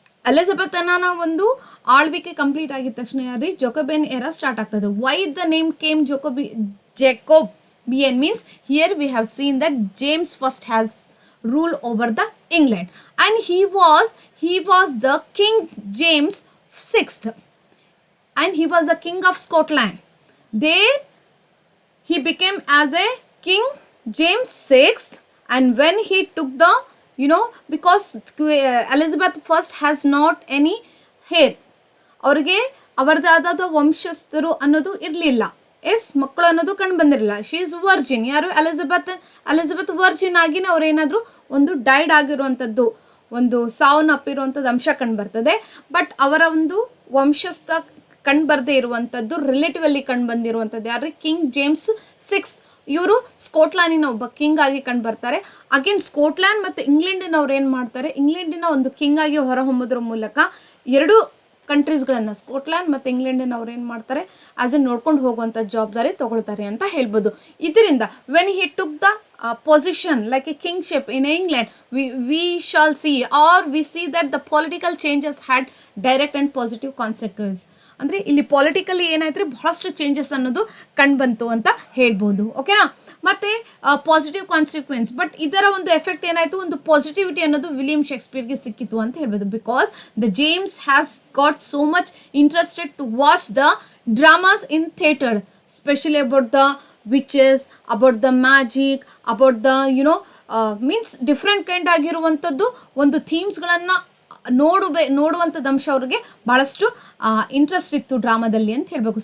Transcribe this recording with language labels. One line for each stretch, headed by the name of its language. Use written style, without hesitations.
Kannada: ಎಲಿಜಬೆತನ ಒಂದು ಆಳ್ವಿಕೆ ಕಂಪ್ಲೀಟ್ ಆಗಿದ ತಕ್ಷಣ ಯಾರಿ ಜೊಕೊಬಿಯನ್ ಎರಾ ಸ್ಟಾರ್ಟ್ ಆಗ್ತದೆ.
English: Why the name came Jacobian means here we have seen that James first has rule over the England, and he was the King James VI, and he was the King of Scotland. There he became as a King James VI, and when he took the because Elizabeth first has not any hair,
Kannada: ಅವ್ರಿಗೆ ಅವರದಾದ ವಂಶಸ್ಥರು ಅನ್ನೋದು ಇರಲಿಲ್ಲ, ಮಕ್ಕಳು ಅನ್ನೋದು ಕಂಡು ಬಂದಿರಲಿಲ್ಲ.
English: She is virgin. ಯಾರು?
Kannada: Elizabeth Virgin ಆಗಿನ ಅವ್ರು ಏನಾದರೂ ಒಂದು ಡೈಡ್ ಆಗಿರುವಂಥದ್ದು, ಒಂದು ಸಾವನ್ನಪ್ಪಿರುವಂಥದ್ದು ಅಂಶ ಕಂಡು ಬರ್ತದೆ. ಬಟ್ ಅವರ ಒಂದು ವಂಶಸ್ಥ ಕಂಡು ಬರದೇ ಇರುವಂಥದ್ದು ರಿಲೇಟಿವಲ್ಲಿ ಕಂಡು ಬಂದಿರುವಂಥದ್ದು ಯಾರು? King James VI. ಇವರು ಸ್ಕಾಟ್ಲ್ಯಾಂಡಿನ ಒಬ್ಬ ಕಿಂಗ್ ಆಗಿ ಕಂಡು ಬರ್ತಾರೆ. ಅಗೇನ್ ಸ್ಕಾಟ್ಲ್ಯಾಂಡ್ ಮತ್ತು ಇಂಗ್ಲೆಂಡಿನವ್ರು ಏನು ಮಾಡ್ತಾರೆ, ಇಂಗ್ಲೆಂಡಿನ ಒಂದು ಕಿಂಗ್ ಆಗಿ ಹೊರಹೊಮ್ಮೋದ್ರ ಮೂಲಕ ಎರಡು ಕಂಟ್ರೀಸ್ಗಳನ್ನು, ಸ್ಕಾಟ್ಲ್ಯಾಂಡ್ ಮತ್ತು ಇಂಗ್ಲೆಂಡಿನವ್ರು ಏನು ಮಾಡ್ತಾರೆ, ಆಸ್ ಎ ನೋಡ್ಕೊಂಡು ಹೋಗುವಂಥ ಜವಾಬ್ದಾರಿ ತಗೊಳ್ತಾರೆ ಅಂತ ಹೇಳ್ಬೋದು.
English: ಇದರಿಂದ when he took the position like a kingship in England, we shall see, or we see that the political changes had direct and positive consequences.
Kannada: ಅಂದರೆ ಇಲ್ಲಿ ಪಾಲಿಟಿಕಲಿ ಏನಾಯ್ತು, ಬಹಳಷ್ಟು ಚೇಂಜಸ್ ಅನ್ನೋದು ಕಂಡು ಬಂತು ಅಂತ ಹೇಳ್ಬೋದು. ಓಕೆನಾ? ಮತ್ತು ಪಾಸಿಟಿವ್ ಕಾನ್ಸಿಕ್ವೆನ್ಸ್. ಬಟ್ ಇದರ ಒಂದು ಎಫೆಕ್ಟ್ ಏನಾಯಿತು, ಒಂದು ಪಾಸಿಟಿವಿಟಿ ಅನ್ನೋದು ವಿಲಿಯಂ ಶೇಕ್ಸ್ಪಿಯರ್ಗೆ ಸಿಕ್ಕಿತು ಅಂತ ಹೇಳ್ಬೋದು.
English: because the James has got so much interested to watch the dramas in theatre, specially about the witches, about the magic, about the means
Kannada: different kind ಆಗಿರುವಂಥದ್ದು ಒಂದು ಥೀಮ್ಸ್ಗಳನ್ನು ನೋಡುವಂಥದ್ದು ಅಂಶ ಅವ್ರಿಗೆ ಭಾಳಷ್ಟು ಇಂಟ್ರೆಸ್ಟ್ ಇತ್ತು ಡ್ರಾಮಾದಲ್ಲಿ ಅಂತ ಹೇಳಬೇಕು.